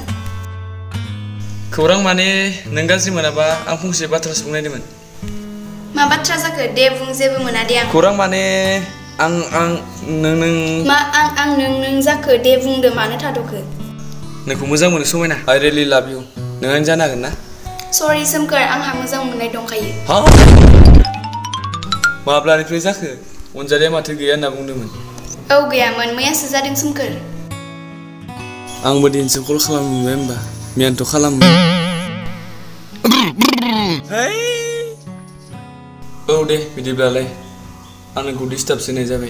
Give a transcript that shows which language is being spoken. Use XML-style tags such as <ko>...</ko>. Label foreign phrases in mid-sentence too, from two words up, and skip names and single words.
<brx>खौरां माने नों गाज्रि मोनाबा आं फंसे बाथ्रासो बुंनो नागिरदोंमोन। मा बाथ्रा जाखो दे बुं। जेबो मोना दे आं। खौरां माने आं नों मा आं नों जाखो दे बुंदो मानो थाद'खो? नोंखौ मोजां मोनो समायना।</brx> <en>I really love you।</en> <brx>नों जानो हागोन ना सरि सोमखोर आंहा मोजां मोननाय दंखायो हा माब्लानिफ्राय जाखो अनजालिया माथो गैया होनना बुंदोंमोन औ गैयामोन मैयासो जादों सोमखोर आंबो दिनैसो कल खालामबाय होमबा मैयानोथ' खालामो औ दे बिदिब्लालाय आं नोंखौ डिस्टार्ब होनाय जाबाय</brx>